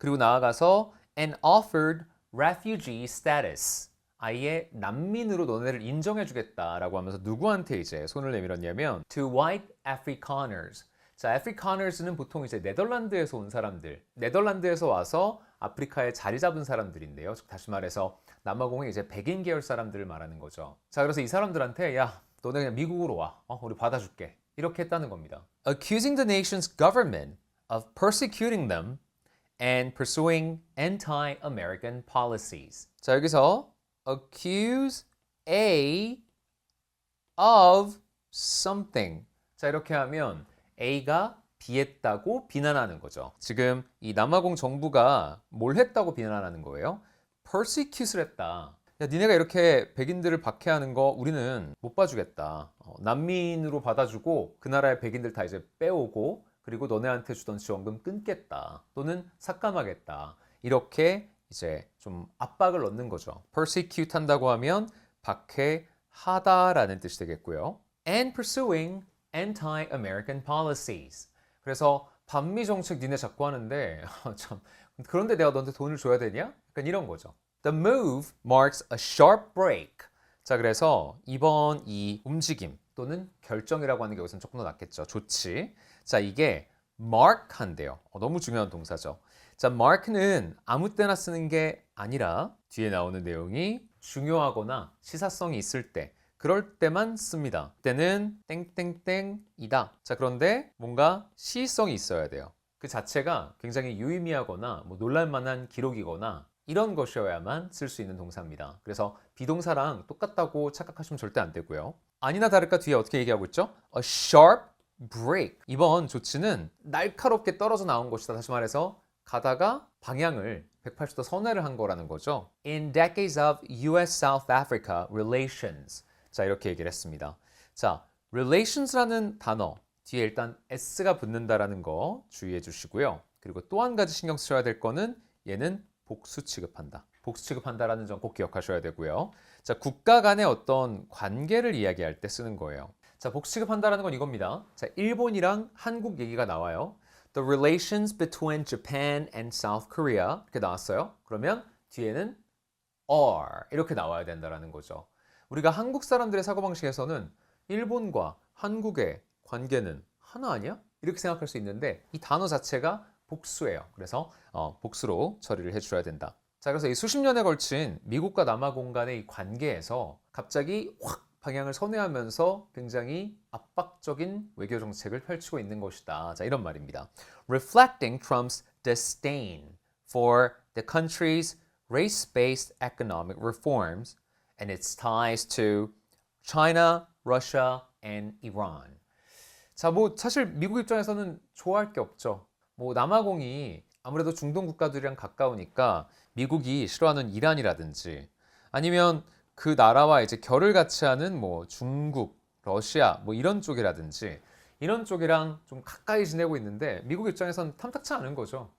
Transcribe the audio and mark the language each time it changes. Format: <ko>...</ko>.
<ko>그리고 나아가서</ko> <en>and offered refugee status,</en> <ko>아예 난민으로 너네를 인정해 주겠다라고 하면서 누구한테 이제 손을 내밀었냐면</ko> <en>to white Afrikaners.</en> <ko>자, Afrikaners는 보통 이제 네덜란드에서 온 사람들, 네덜란드에서 와서 아프리카에 자리 잡은 사람들인데요. 즉 다시 말해서 남아공의 이제 백인 계열 사람들을 말하는 거죠. 자, 그래서 이 사람들한테 야, 너네 그냥 미국으로 와. 우리 받아줄게. 이렇게 했다는 겁니다.</ko> <en>accusing the nation's government of persecuting them and pursuing anti-American policies.</en> <ko>자, 여기서</ko> <en>accuse A of something.</en> <ko>자, 이렇게 하면 A가 비했다고 비난하는 거죠. 지금 이 남아공 정부가 뭘 했다고 비난하는 거예요? persecute를 했다. 야, 니네가 이렇게 백인들을 박해하는 거 우리는 못 봐주겠다. 난민으로 받아주고 그 나라의 백인들 다 이제 빼오고 그리고 너네한테 주던 지원금 끊겠다. 또는 삭감하겠다. 이렇게 이제 좀 압박을 넣는 거죠. persecute 한다고 하면 박해하다라는 뜻이 되겠고요.</ko> <en>And pursuing anti-American policies.</en> <ko>그래서 반미 정책 니네 자꾸 하는데 참 그런데 내가 너한테 돈을 줘야 되냐? 약간 이런 거죠.</ko> <en>The move marks a sharp break.</en> <ko>자, 그래서 이번 이 움직임 또는 결정이라고 하는 게 여기서는 조금 더 낫겠죠. 조치. 자, 이게 mark 한대요. 너무 중요한 동사죠. 자, mark는 아무 때나 쓰는 게 아니라 뒤에 나오는 내용이 중요하거나 시사성이 있을 때 그럴 때만 씁니다. 때는 땡땡땡이다. 자, 그런데 뭔가 시의성이 있어야 돼요. 그 자체가 굉장히 유의미하거나 뭐 놀랄만한 기록이거나 이런 것이어야만 쓸 수 있는 동사입니다. 그래서 비동사랑 똑같다고 착각하시면 절대 안 되고요. 아니나 다를까 뒤에 어떻게 얘기하고 있죠?</ko> <en>A sharp break.</en> <ko>이번 조치는 날카롭게 떨어져 나온 것이다. 다시 말해서 가다가 방향을 180도 선회를 한 거라는 거죠.</ko> <en>In decades of U.S.-South Africa relations.</en> <ko>자, 이렇게 얘기를 했습니다. 자, relations라는 단어 뒤에 일단 s가 붙는다라는 거 주의해 주시고요. 그리고 또 한 가지 신경 쓰셔야 될 거는 얘는 복수 취급한다. 복수 취급한다라는 점 꼭 기억하셔야 되고요. 자, 국가 간의 어떤 관계를 이야기할 때 쓰는 거예요. 자, 복수 취급한다라는 건 이겁니다. 자, 일본이랑 한국 얘기가 나와요.</ko> <en>The relations between Japan and South Korea</en> <ko>이렇게 나왔어요. 그러면 뒤에는 are 이렇게 나와야 된다라는 거죠. 우리가 한국 사람들의 사고방식에서는 일본과 한국의 관계는 하나 아니야? 이렇게 생각할 수 있는데 이 단어 자체가 복수예요. 그래서 복수로 처리를 해주셔야 된다. 자, 그래서 이 수십 년에 걸친 미국과 남아공 간의 이 관계에서 갑자기 확 방향을 선회하면서 굉장히 압박적인 외교 정책을 펼치고 있는 것이다. 자, 이런 말입니다.</ko> <en>Reflecting Trump's disdain for the country's race-based economic reforms and its ties to China, Russia, and Iran.</en> <ko>자, 뭐 사실 미국 입장에서는 좋아할 게 없죠. 뭐 남아공이 아무래도 중동 국가들이랑 가까우니까 미국이 싫어하는 이란이라든지 아니면 그 나라와 이제 결을 같이 하는 뭐 중국, 러시아 뭐 이런 쪽이라든지 이런 쪽이랑 좀 가까이 지내고 있는데 미국 입장에서는 탐탁치 않은 거죠.</ko>